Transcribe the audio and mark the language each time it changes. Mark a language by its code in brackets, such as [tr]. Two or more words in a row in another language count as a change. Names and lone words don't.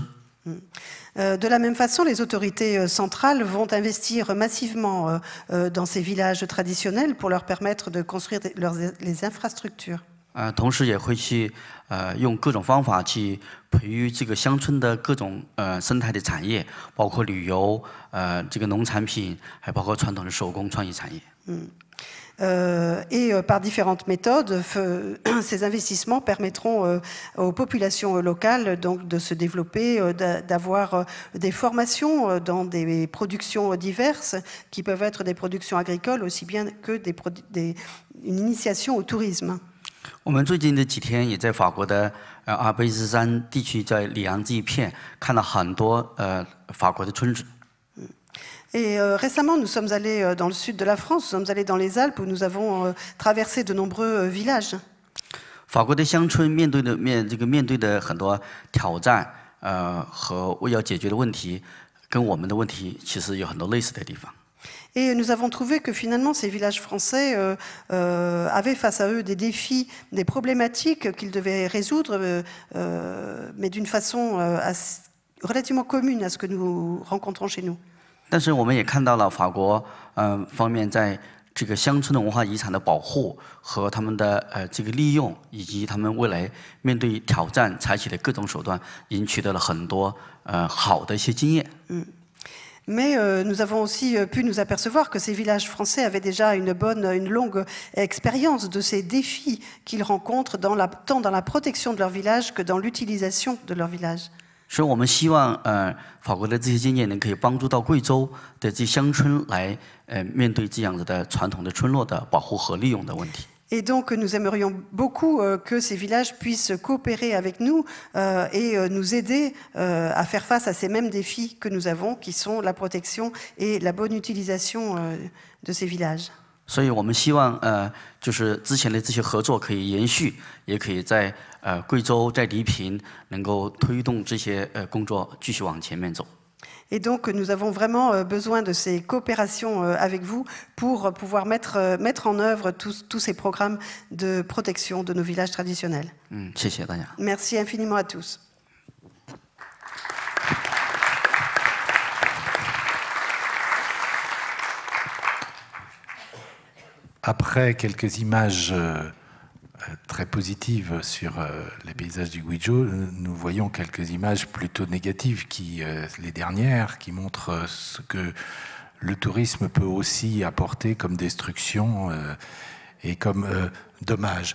[fr] De la même façon, les autorités centrales vont investir massivement dans ces villages traditionnels pour leur permettre de construire les infrastructures. [zh] 同时也会去用各种方法去培育这个乡村的各种生态的产业，包括旅游、这个农产品，还包括传统的手工创意产业。 [fr] Et par différentes méthodes, ces investissements permettront aux populations locales donc, de se développer, d'avoir des formations dans des productions diverses, qui peuvent être des productions agricoles aussi bien que une initiation au tourisme. [zh] 我们最近的几天也在法国的阿尔卑斯山地区，在里昂这一片看到很多法国的村子。 [fr] Et récemment, nous sommes allés dans le sud de la France, nous sommes allés dans les Alpes où nous avons traversé de nombreux villages. [zh] 法国的乡村面对的很多挑战和要解决的问题，跟我们的问题其实有很多类似的地方。 [fr] Et nous avons trouvé que finalement ces villages français avaient face à eux des défis, des problématiques qu'ils devaient résoudre, mais d'une façon relativement commune à ce que nous rencontrons chez nous. [zh] 但是我们也看到了法国方面在这个乡村的文化遗产的保护和他们的这个利用，以及他们未来面对挑战采取的各种手段，已经取得了很多好的一些经验。 [fr] Mais nous avons aussi pu nous apercevoir que ces villages français avaient déjà une longue expérience de ces défis qu'ils rencontrent tant dans la protection de leur village que dans l'utilisation de leur village. [zh] 所以我们希望法国的这些经验能可以帮助到贵州的这些乡村来面对这样子的传统的村落的保护和利用的问题。 [fr] Et donc nous aimerions beaucoup que ces villages puissent coopérer avec nous et nous aider à faire face à ces mêmes défis que nous avons, qui sont la protection et la bonne utilisation de ces villages. [zh] 所以我们希望就是之前的这些合作可以延续，也可以在贵州在黎平能够推动这些工作继续往前面走。 [fr] Et donc nous avons vraiment besoin de ces coopérations avec vous pour pouvoir mettre en œuvre tous ces programmes de protection de nos villages traditionnels. [zh] 谢谢大家。 [fr] Merci infiniment à tous. Après quelques images très positives sur les paysages du Guizhou, nous voyons quelques images plutôt négatives, les dernières, qui montrent ce que le tourisme peut aussi apporter comme destruction et comme dommage.